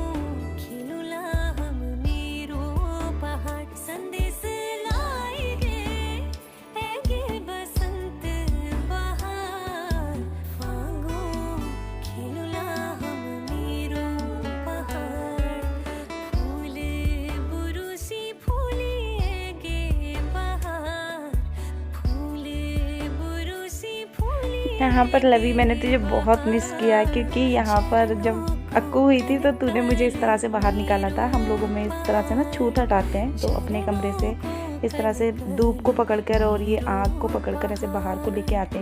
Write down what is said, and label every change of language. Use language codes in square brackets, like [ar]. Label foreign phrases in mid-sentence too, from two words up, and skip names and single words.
[gbm] खिलुला हम मीरो पहाड़, संदेश लाई गे एगे बसंत बहार, फागो खिलुला हम मीरो पहाड़, फूल बुरुसी फूली एगे बहार, फूल बुरुसी फूली। [hi] यहाँ पर लवी, मैंने तुझे बहुत मिस किया क्योंकि यहाँ पर जब अक्कू हुई थी तो तूने मुझे इस तरह से बाहर निकाला था। हम लोगों में इस तरह से ना छूत हटाते हैं, तो अपने कमरे से इस तरह से धूप को पकड़कर और ये आग को पकड़कर ऐसे बाहर को लेके आते हैं।